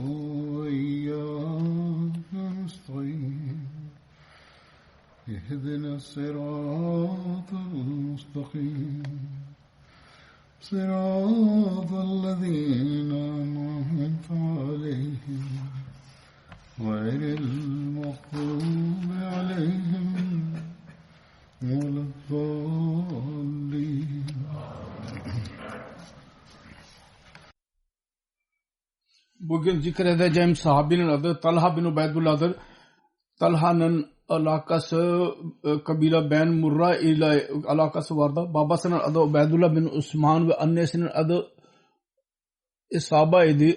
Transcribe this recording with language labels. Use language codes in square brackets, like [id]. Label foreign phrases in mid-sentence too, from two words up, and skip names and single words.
[ar] وإياك نستعين اهدنا الصراط المستقيم صراط الذين أنعمت عليهم غير المغضوب عليهم ولا الضالين. [tr] Bugün zikredeceğim sahabinin adı Talha bin Ubeydullah'dır. Talha'nın alakası kabile Ben Murra ile alakası vardı. Babasının adı Ubeydullah bin Osman ve annesinin adı İsaba idi.